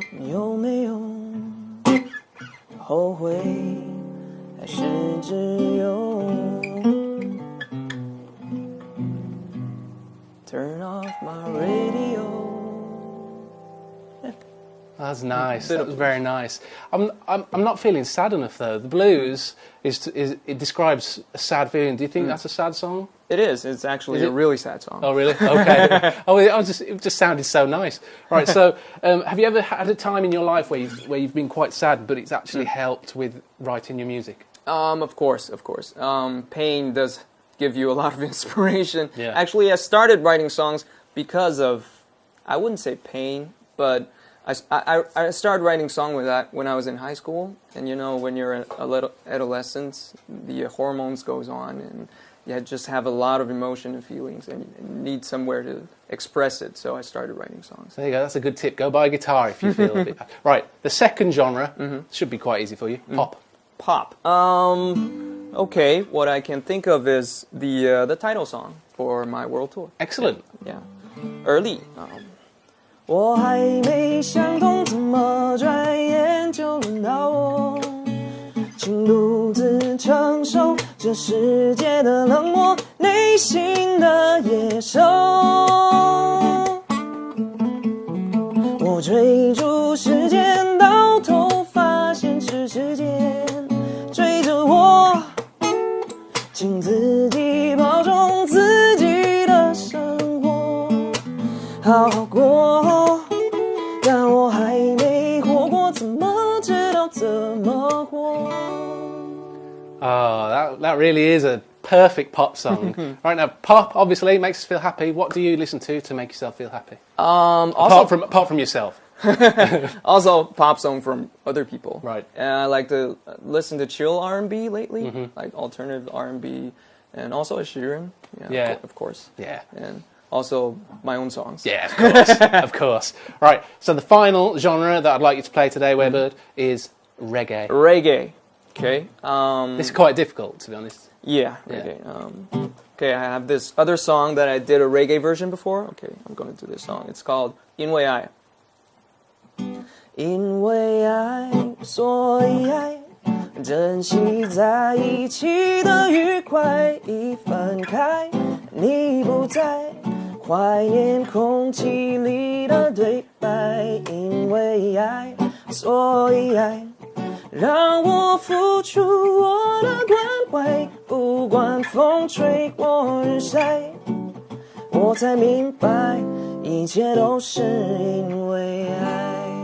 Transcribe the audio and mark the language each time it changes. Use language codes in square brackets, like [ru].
[zh] 有没有后悔，还是只有 [en] Turn off my radio. That's nice. That was very nice. I'm not feeling sad enough though. The blues it describes a sad feeling. Do you think that's a sad song? It is. It's actually a really sad song. Oh really? Okay. It just sounded so nice. Right. So have you ever had a time in your life where you've been quite sad, but it's actually helped with writing your music? Of course. Pain does give you a lot of inspiration. Yeah. Actually, I started writing songs because of, I wouldn't say pain, but I started writing songs with that when I was in high school. And you know, when you're a little adolescent, the hormones goes on, and you just have a lot of emotion and feelings, and you need somewhere to express it. So I started writing songs. There you go. That's a good tip. Go buy a guitar if you feel a bit. Right. The second genre should be quite easy for you. Pop. Okay. What I can think of is the title song for my world tour. Excellent. Yeah. Early. [zh] 我还没想通，怎么转眼就轮到我，请独自承受这世界的冷漠，内心的野兽。我追逐时间，到头发现是时间追着我，请自己保重自己的生活，好好过。但我还没活过，怎么知道怎么活？ [en] Oh, that really is a perfect pop song. Right now, pop obviously makes us feel happy. What do you listen to make yourself feel happy? Apart from yourself. Also, pop song from other people. Right. I like to listen to chill R&B lately, like alternative R&B, and also a Sheeran. Yeah, of course. Yeah. And also my own songs. Yeah, of course. Of course. Right, so the final genre that I'd like you to play today, Weibird, is reggae. Reggae. Okay. This is quite difficult, to be honest. Yeah, reggae. Okay, I have this other song that I did a reggae version before. Okay, I'm going to do this song. It's called 因为爱。 [zh] 因为爱，所以爱，珍惜在一起的愉快。一分开，你不在。怀念空气里的对白，因为爱，所以爱，让我付出我的关怀，不管风吹过日晒，我才明白，一切都是因为爱。